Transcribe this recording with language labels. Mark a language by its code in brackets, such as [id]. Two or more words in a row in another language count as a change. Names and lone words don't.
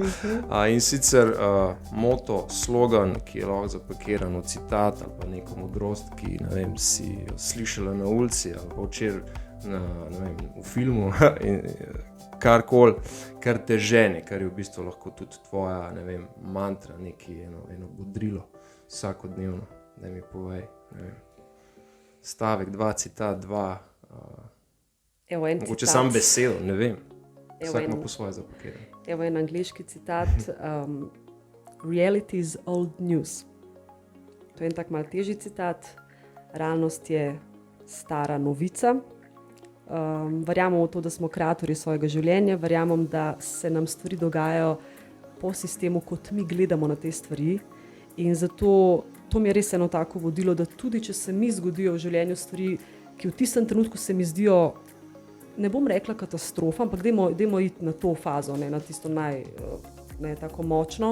[sl] In sicer moto, slogan, ki je lahko zapakiran v citat ali pa neko modrost, ki si jo slišala na ulici ali pa včeraj v filmu, karkoli, kar te žene, kar je v bistvu lahko tudi tvoja mantra, eno bodrilo vsakodnevno, da mi povej. Stavek 2, citat 2. Mogoče sam besedo, ne vem. Vsak ima po svoje zapakiran. Evo en angleški citat. [en] Reality is old news. [sl] To je en tak malo težji citat. Realnost je stara novica. Verjamem v to, da smo kreatorji svojega življenja. Verjamem, da se nam stvari dogajajo po sistemu, kot mi gledamo na te stvari. In zato to mi je res eno tako vodilo, da tudi če se mi zgodijo v življenju stvari, ki v tistem trenutku se mi zdijo, ne bom rekla katastrofa, ampak dajmo iti na to fazo, ne, na tisto tako močno.